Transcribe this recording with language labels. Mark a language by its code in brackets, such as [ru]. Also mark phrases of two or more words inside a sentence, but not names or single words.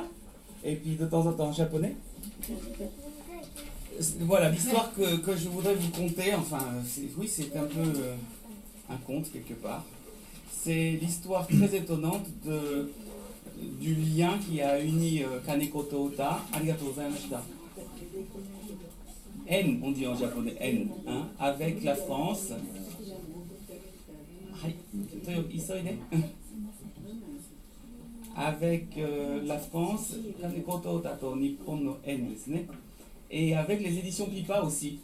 [fr] Et puis de temps en temps en japonais. Voilà, l'histoire que je voudrais vous conter, enfin, oui, c'est un peu un conte quelque part. C'est l'histoire très étonnante du lien qui a uni Kaneko to Ota, [ja] ありがとうございました. [fr] N, on dit en japonais N, hein, avec la France. Avec la France, [ja] 金子と太田と日本のN, [fr] et avec les éditions Pipa aussi.